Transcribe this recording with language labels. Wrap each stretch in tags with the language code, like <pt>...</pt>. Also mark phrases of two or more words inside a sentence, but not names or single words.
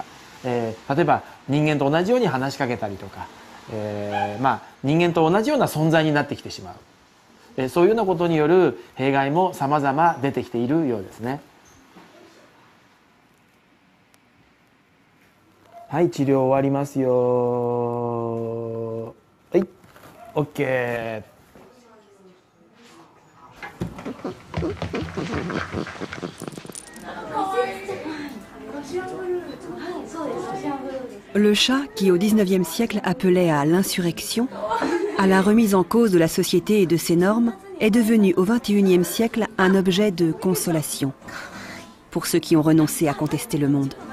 <ja>例えば人間と同じように話しかけたりとか、人間と同じような存在になってきてしまう、そういうようなことによる弊害も様々出てきているようですね。はい、治療終わりますよ。はい、OK。</ja> <fr>Le chat, qui au XIXe siècle appelait à l'insurrection, à la remise en cause de la société et de ses normes, est devenu au XXIe siècle un objet de consolation pour ceux qui ont renoncé à contester le monde.</fr>